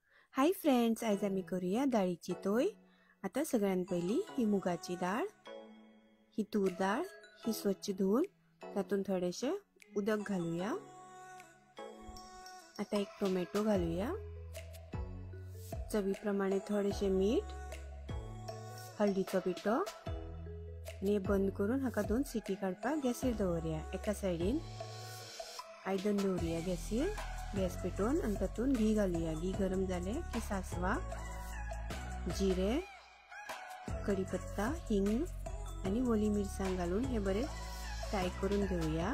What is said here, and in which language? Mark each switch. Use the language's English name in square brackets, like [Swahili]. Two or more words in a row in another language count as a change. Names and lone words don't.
[English] Hi friends, [Marathi] आज आम्ही करूया डाळीची तोय। आता सगळ्यात पहिली ही मुगाची डाळ, ही तूर डाळ, ही स्वच्छ धुवून त्यातून थोडेसे उदक घालूया। [Konkani] आता एक टोमॅटो घालूया, चवीप्रमाणे थोडेसे मीठ, हळदीचो पिठो आणि बंद करून हाका 2 सिटी काढपाक गॅसीर दवरया। एका साइडीन आयदन दवरया गॅसीर, गॅस पेटोवन आणि तातून घी घालूया। घी गरम जाले की सासवा, जिरे, कढीपत्ता, हिंग आणि ओली मिरसांग घालून हे बरे फ्राय करून घेऊया।